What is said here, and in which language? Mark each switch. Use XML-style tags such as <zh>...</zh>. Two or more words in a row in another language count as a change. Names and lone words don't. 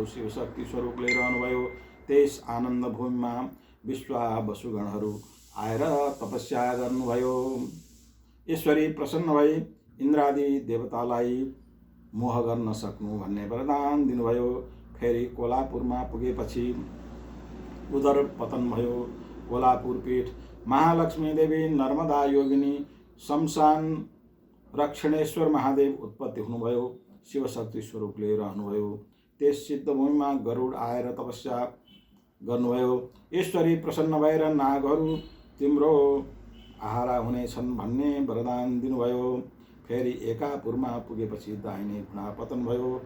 <ne>शिवशक्ति स्वरूपले रहनुभयो। त्यस आनन्द भूमिमा विश्वावसुगणहरू आएर तपस्या गर्नुभयो। ईश्वरी प्रसन्न भई इन्द्रादि देवतालाई मोह गर्न सक्नु भन्ने वरदान दिनुभयो। फेरि कोलापुरमा पुगेपछि उदर पतन भयो। कोलापुर पीठ महालक्ष्मी देवी नर्मदा योगिनी शमशान रक्षणेश्वर महादेव उत्पत्ति हुनुभयो। शिवशक्ति स्वरूपले रहनुभयो। त्यस सिद्धभूमिमा गरुड आएर तपस्या गर्नुभयो। ईश्वरी प्रसन्न भएर नागहरू तिम्रो आहारा हुनेछन् भन्ने वरदान दिनुभयो। फेरि एकापुरमा पुगेपछि दाहिने घुँडा पतन भयो।</ne>